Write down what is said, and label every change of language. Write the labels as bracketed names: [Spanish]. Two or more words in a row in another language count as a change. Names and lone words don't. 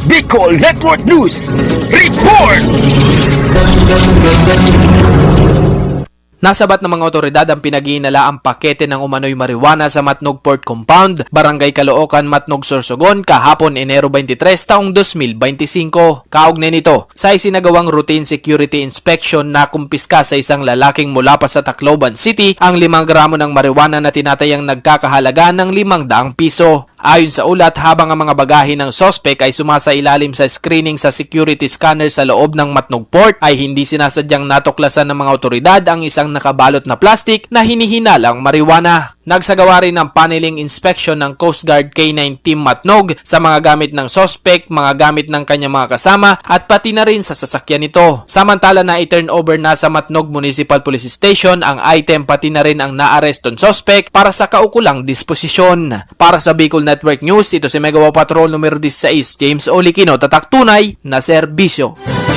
[Filipino] Bicol Network News Report! Nasabat ng mga otoridad ang pinag-iinalaang pakete ng umano'y marijuana sa Matnog Port Compound, Barangay Caloocan, Matnog, Sorsogon kahapon Enero 23 taong 2025. Kaugnay nito, sa isinagawang [English] routine security inspection [Filipino] na kumpiska sa isang lalaking mula pa sa Tacloban City ang 5 gramo ng marijuana na tinatayang nagkakahalaga ng 500 piso. Ayon sa ulat, habang ang mga bagahe ng sospek ay sumasailalim sa screening sa [English] security scanner [Filipino] sa loob ng Matnog Port, ay hindi sinasadyang natuklasan ng mga otoridad ang isang nakabalot na plastik na hinihinalang marijuana. Nagsagawa rin ng paneling inspection ng Coast Guard K9 Team Matnog sa mga gamit ng sospek, mga gamit ng kanyang mga kasama at pati na rin sa sasakyan nito. Samantala na i-turn over na sa Matnog Municipal Police Station ang item pati na rin ang naarestong sospek para sa kaukulang disposisyon. Para sa Bicol Network News, ito si Megawa Patrol numero 16, James Olikino, tatak tunay na serbisyo.